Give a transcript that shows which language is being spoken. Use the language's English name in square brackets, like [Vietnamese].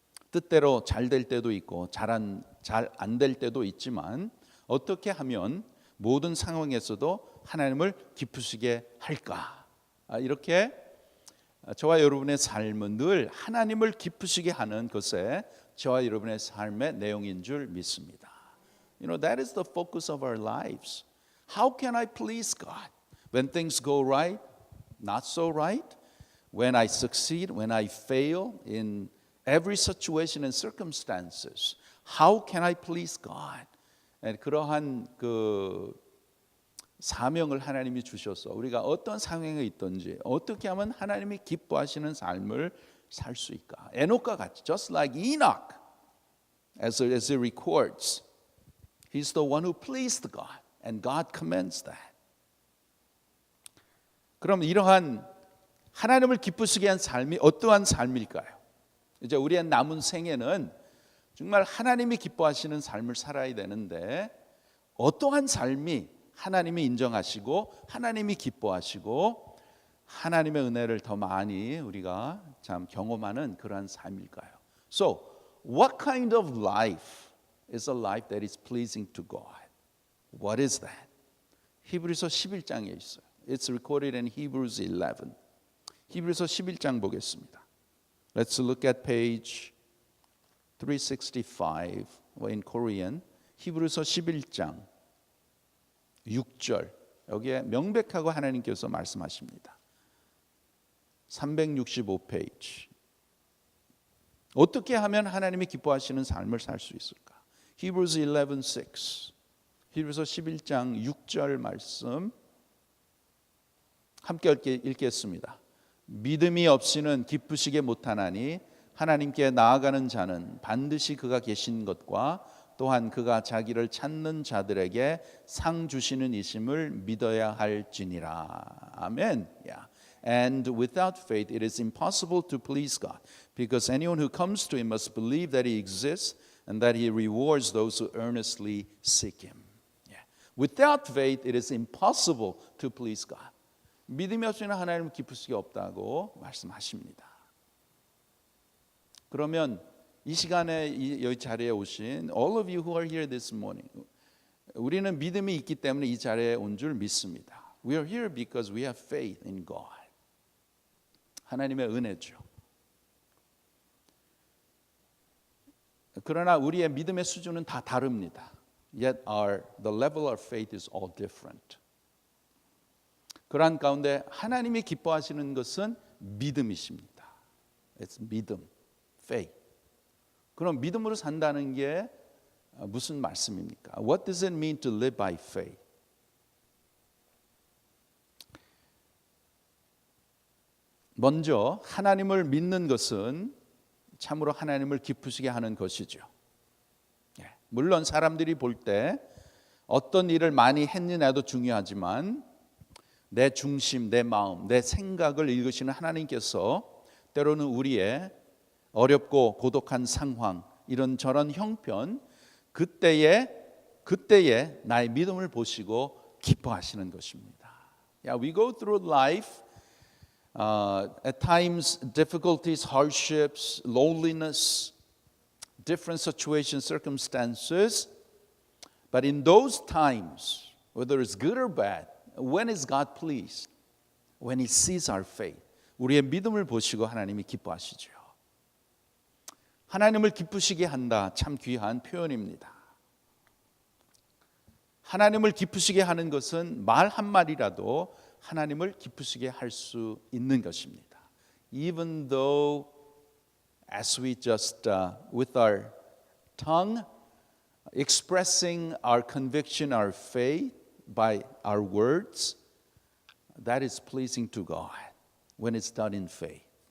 [Korean] 뜻대로 잘 될 때도 있고 잘 안 될 때도 있지만 어떻게 하면 모든 상황에서도 하나님을 기쁘시게 할까? 이렇게 저와 여러분의 삶은 늘 하나님을 기쁘시게 하는 것에 저와 여러분의 삶의 내용인 줄 믿습니다. [English] That is the focus of our lives. How can I please God? When things go right, not so right. When I succeed, when I fail in every situation and circumstances. How can I please God? [Korean] 그러한 사명을 하나님이 주셔서 우리가 어떤 상황에 있든지 어떻게 하면 하나님이 기뻐하시는 삶을 살 수 있까? 에녹과 같이, [English] just like Enoch, as it records, he's the one who pleased God, and God commends that. [Korean] 그럼 이러한 하나님을 기쁘시게 한 삶이 어떠한 삶일까요? 이제 우리의 남은 생애는 정말 하나님이 기뻐하시는 삶을 살아야 되는데 어떠한 삶이 하나님이 인정하시고 하나님이 기뻐하시고 하나님의 은혜를 더 많이 우리가 참 경험하는 그러한 삶일까요? [English] So, what kind of life is a life that is pleasing to God? What is that? [Korean] 히브리서 11장에 있어요. [English] It's recorded in Hebrews 11. [Korean] 히브리서 11장 보겠습니다. [English] Let's look at page 365 in Korean. [Korean] 히브리서 11장 6절 여기에 명백하고 하나님께서 말씀하십니다. 365페이지. 어떻게 하면 하나님이 기뻐하시는 삶을 살 수 있을까? Hebrews 11:6. 히브리서 11장 6절 말씀 함께 읽겠습니다. 믿음이 없이는 기쁘시게 못하나니 하나님께 나아가는 자는 반드시 그가 계신 것과 또한 그가 자기를 찾는 자들에게 상 주시는 이심을 믿어야 할지니라. 아멘. Yeah. [English] And without faith it is impossible to please God, because anyone who comes to him must believe that he exists and that he rewards those who earnestly seek him. Yeah. Without faith it is impossible to please God. [Korean] 믿음이 없이는 하나님을 기쁠 수가 없다고 말씀하십니다. 그러면 이 시간에 이 자리에 오신 [English] all of you who are here this morning, [Korean] 우리는 믿음이 있기 때문에 이 자리에 온 줄 믿습니다. [English] We are here because we have faith in God. [Korean] 하나님의 은혜죠. 그러나 우리의 믿음의 수준은 다 다릅니다. [English] Yet the level of faith is all different. [Korean] 그러한 가운데 하나님이 기뻐하시는 것은 믿음이십니다. [English] It's 믿음, faith. [Korean] 그럼 믿음으로 산다는 게 무슨 말씀입니까? [English] What does it mean to live by faith? [Korean] 먼저 하나님을 믿는 것은 참으로 하나님을 기쁘시게 하는 것이죠. 물론 사람들이 볼 때 어떤 일을 많이 했느냐도 중요하지만 내 중심, 내 마음, 내 생각을 읽으시는 하나님께서 때로는 우리의 어렵고 고독한 상황, 이런저런 형편, 그때에 나의 믿음을 보시고 기뻐하시는 것입니다. [English] Yeah, we go through life at times difficulties, hardships, loneliness, different situations, circumstances. But in those times, whether it's good or bad, when is God pleased? When He sees our faith. [Korean] 우리의 믿음을 보시고 하나님이 기뻐하시죠. 하나님을 기쁘시게 한다. 참 귀한 표현입니다. 하나님을 기쁘시게 하는 것은 말 한마디라도 하나님을 기쁘시게 할 수 있는 것입니다. [English] Even though as we just with our tongue expressing our conviction, our faith by our words, that is pleasing to God when it's done in faith.